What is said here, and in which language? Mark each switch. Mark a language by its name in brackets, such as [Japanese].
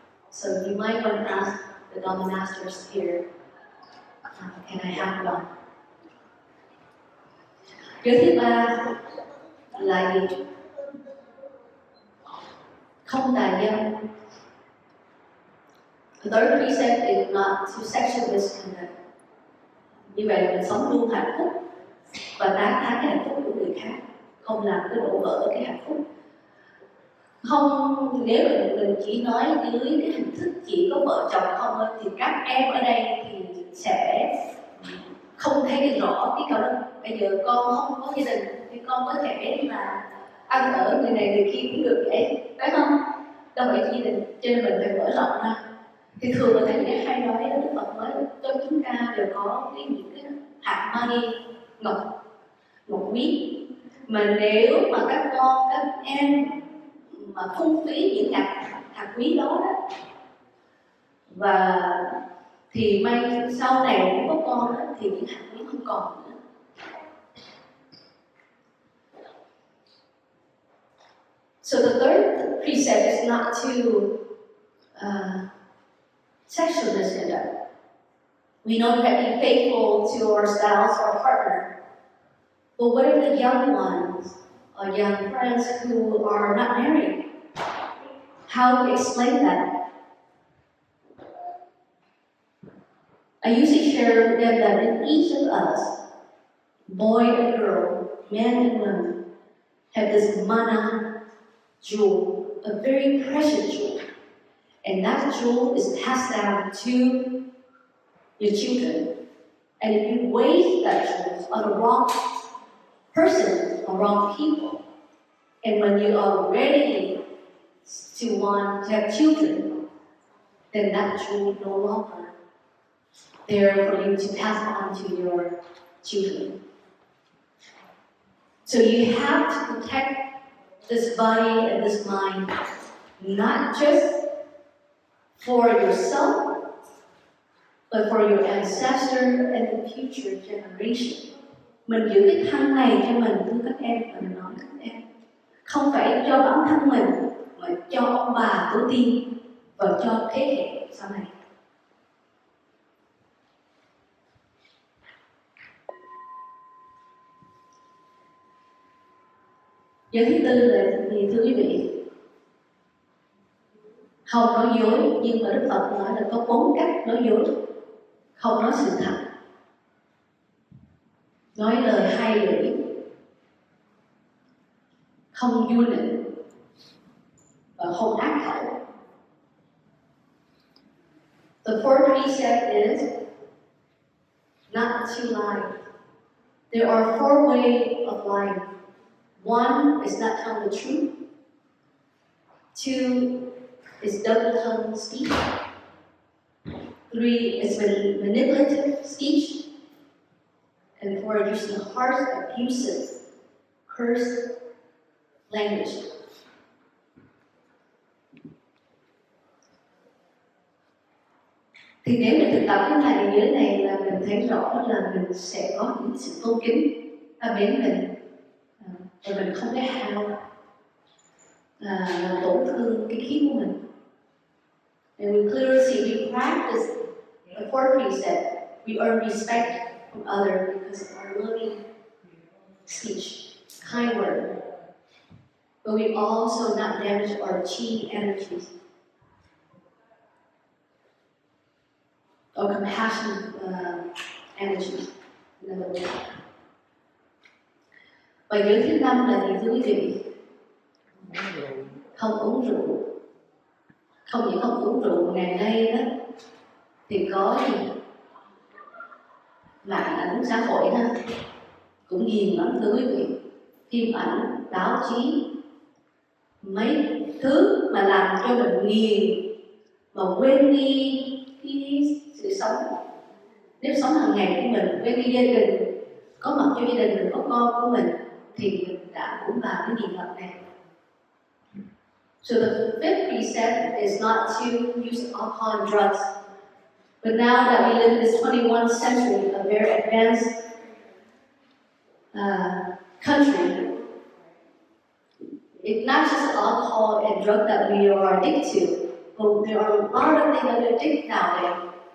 [English] So you might want to ask the Dhamma masters here, can I have one? [Vietnamese] Giới thứ ba là gì? Không tà dâm. [English] The third precept is not to sexual misconduct. [Vietnamese] Như vậy là mình sống luôn hạnh phúc và tán thán cái hạnh phúc của người khác, không làm cái đổ vỡ cái hạnh phúc. Không, nếu mình chỉ nói dưới cái hình thức chỉ có vợ chồng không thôi, thì các em ở đây thì sẽ không thấy rõ cái câu đó. Bây giờ con không có gia đình thì con có thể là ăn ở người này người kia cũng được vậy, phải không? Đâu phải gia đình, cho nên mình phải mở rộng ra. Thì thường là thầy Giác hay nói Đức Phật nói cho chúng ta đều có những cái hạt mani ngọc quý, mà nếu mà các con các em mà phung phí những hạt quý đó và thì may sau này cũng có con đó, thì những hạt quý không còn nữa. [English] So the third precept is not to sexual misconduct. We know that be faithful to our spouse or partner. But what if the young ones or young friends who are not married? How do we explain that? I usually share with them that in each of us, boy and girl, man and woman, have this mana jewel, a very precious jewel. And that jewel is passed down to your children. And if you waste that jewel on the wrong person or wrong people, and when you are ready to want to have children, then that jewel no longer there for you to pass on to your children. So you have to protect this body and this mind, not just for yourself, but for your ancestor and the future generation. [Vietnamese] Mình giữ cái thân này cho mình, thưa các em, [English] và mình nói các em, [Vietnamese] không phải cho bản thân mình mà cho ông bà tổ tiên và cho thế hệ sau này. Giới thứ tư là gì thưa quý vị? Không nói dối, nhưng mà Đức Phật nói là có 4 cách nói dối. Không nói sự thật, nói lời hai lưỡi, không du nịnh và không ác khẩu. [English] The fourth precept is not to lie. There are 4 ways of lying. 1 is not telling the truth. 2 is double tongue speech. 3 is manipulative speech. And 4, using harsh, abusive, cursed language. [Vietnamese] Thì nếu mình thực tập cái này giới này là mình thấy rõ là mình sẽ có những sự tôn kính ta mến mình, và mình không cái hao làm tổn thương cái khí của mình. [English] And we clearly see we practice the 4 precepts, we earn respect from others because of our loving speech, kind word. But we also not damage our chi energies or compassion energies. In other words. [Vietnamese] Và giới thứ 5 là gì thưa quý vị? Không uống rượu. Không những không uống rượu, ngày nay đó thì có gì mạng ảnh xã hội đó cũng ghiền lắm thưa quý vị. Phim ảnh, báo chí, mấy thứ mà làm cho mình nghiền mà quên đi cái sự sống, nếp sống hàng ngày của mình, quên đi gia đình, có mặt cho gia đình mình, có con của mình, thì mình đã cũng vào cái nghiện ngập này. [English] So the 5th precept is not to use alcohol and drugs. But now that we live in this 21st century, a very advanced country, it's not just alcohol and drugs that we are addicted to, but there are a lot of things that we're addicted nowadays.